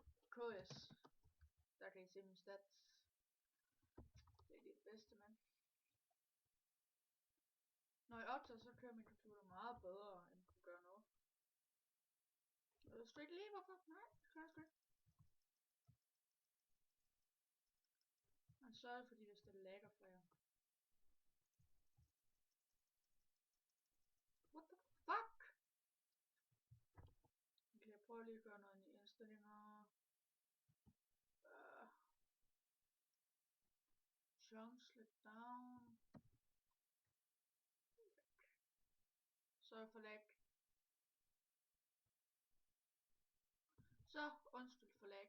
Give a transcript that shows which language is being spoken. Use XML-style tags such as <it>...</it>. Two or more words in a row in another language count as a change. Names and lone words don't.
<da>KS. Der kan I se min stats. Det er det bedste, mand. Når jeg optager, så kører min computer meget bedre, end den gør nu. Jeg ved sgu ikke lige hvorfor. Nej, det kan jeg sgu ikke. Men så er det fordi, hvis det lagger for jer.</da> <en>What the fuck?</en> <da>Okay, jeg prøver lige at gøre noget i indstillinger. Chunks lidt down. Så for lag. Så undskyld for lag.</da>